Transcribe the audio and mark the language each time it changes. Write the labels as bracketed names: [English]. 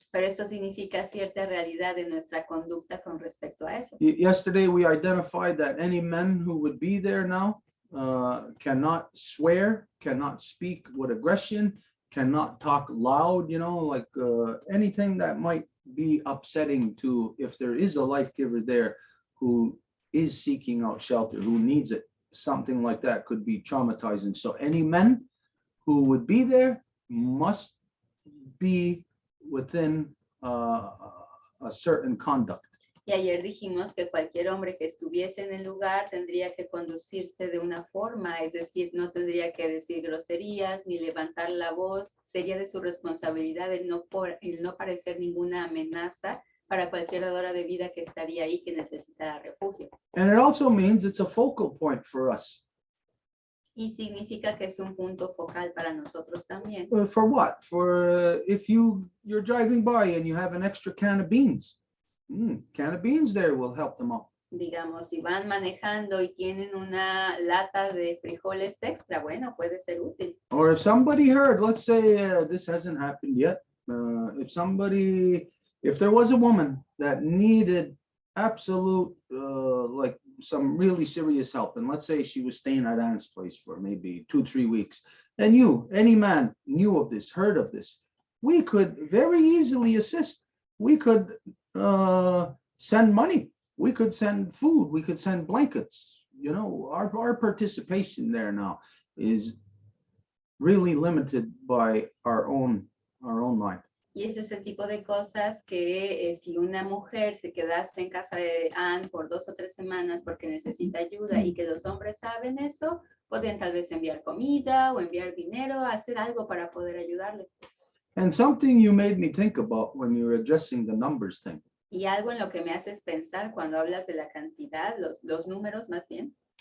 [Spanish] Pero esto significa cierta realidad de nuestra conducta con respecto a eso. [English] Yesterday, we identified that any men who would be there now cannot swear, cannot speak with aggression, cannot talk loud, like anything that might be upsetting to, if there is a life giver there who is seeking out shelter, who needs it, something like that could be traumatizing. So any men who would be there must be within a certain conduct. [Spanish] Y ayer dijimos que cualquier hombre que estuviese en el lugar tendría que conducirse de una forma, es decir, no tendría que decir groserías ni levantar la voz. Sería de su responsabilidad el no parecer ninguna amenaza para cualquier dadora de vida que estaría ahí que necesitara refugio. [English] And it also means it's a focal point for us. [Spanish] Y significa que es un punto focal para nosotros también. [English] For what? For if you're driving by and you have an extra can of beans. Can of beans there will help them out. [Spanish] Digamos, si van manejando y tienen una lata de frijoles extra, bueno, puede ser útil. [English] Or if somebody heard, let's say this hasn't happened yet. If there was a woman that needed absolute, like some really serious help, and let's say she was staying at Anne's place for maybe 2-3 weeks, and any man knew of this, heard of this, we could very easily assist. We could send money. We could send food. We could send blankets. Our participation there now is really limited by our own mind. [Spanish] Y ese es el tipo de cosas que si una mujer se quedase en casa de Anne por 2 o 3 semanas porque necesita ayuda y que los hombres saben eso, podrían tal vez enviar comida o enviar dinero, hacer algo para poder ayudarle. [English] And something you made me think about when you were addressing the numbers thing. [Spanish] Y algo en lo que me haces pensar cuando hablas de la cantidad, los números más bien.